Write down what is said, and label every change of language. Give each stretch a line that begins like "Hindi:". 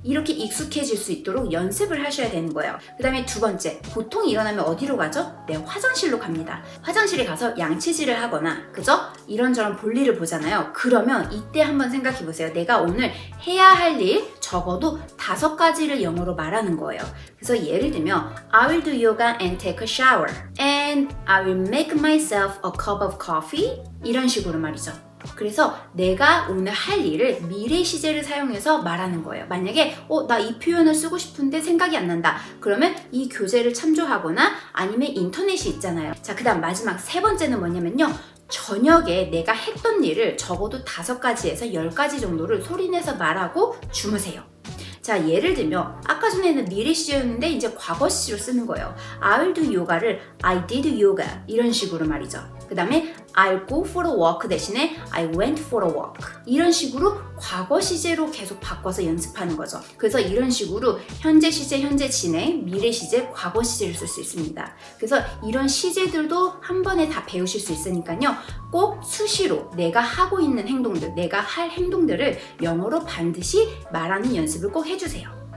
Korean: 이렇게 익숙해질 수 있도록 연습을 하셔야 되는 거예요. 그 다음에 두 번째, 보통 일어나면 어디로 가죠? 네, 화장실로 갑니다. 화장실에 가서 양치질을 하거나, 그죠? 이런저런 볼일을 보잖아요. 그러면 이때 한번 생각해 보세요. 내가 오늘 해야 할 일 적어도 5가지를 영어로 말하는 거예요. 그래서 예를 들면
English: I will do yoga and take a shower and I will make myself a cup of coffee
Korean: 이런 식으로 말이죠. 그래서 내가 오늘 할 일을 미래 시제를 사용해서 말하는 거예요. 만약에 나 이 표현을 쓰고 싶은데 생각이 안 난다. 그러면 이 교재를 참조하거나 아니면 인터넷이 있잖아요. 자, 그 다음 마지막 3번째는 뭐냐면요, 저녁에 내가 했던 일을 적어도 5가지에서 10가지 정도를 소리내서 말하고 주무세요. 자, 예를 들면 아까 전에는 미래 시제였는데 이제 과거 시제로 쓰는 거예요.
English: I will do yoga를 I did yoga
Korean: 이런 식으로 말이죠. 그 다음에
English: I'll go for a walk
Korean: 대신에
English: I went for a walk
Korean: 이런 식으로 과거 시제로 계속 바꿔서 연습하는 거죠. 그래서 이런 식으로 현재 시제, 현재 진행, 미래 시제, 과거 시제를 쓸 수 있습니다. 그래서 이런 시제들도 한 번에 다 배우실 수 있으니까요, 꼭 수시로 내가 하고 있는 행동들, 내가 할 행동들을 영어로 반드시 말하는 연습을 꼭 해주세요.